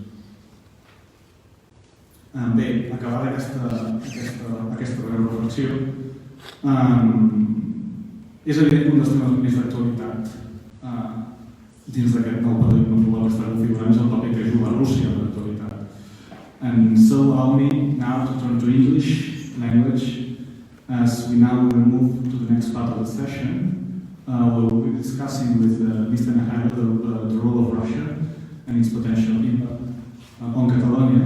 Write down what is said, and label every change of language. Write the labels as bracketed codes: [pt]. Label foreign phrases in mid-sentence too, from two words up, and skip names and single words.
[ca] Bé, acabada aquesta breu reflexió, és evident que un dels temes més d'actualitat dins d'aquest nou paradigma global que està configurant és el paper que juga Rússia en l'actualitat. [en] And so allow me now to turn to English language as we now will move to the next part of the session. We'll be discussing with Mr. Nahaylo the role of Russia and its potential impact on Catalonia.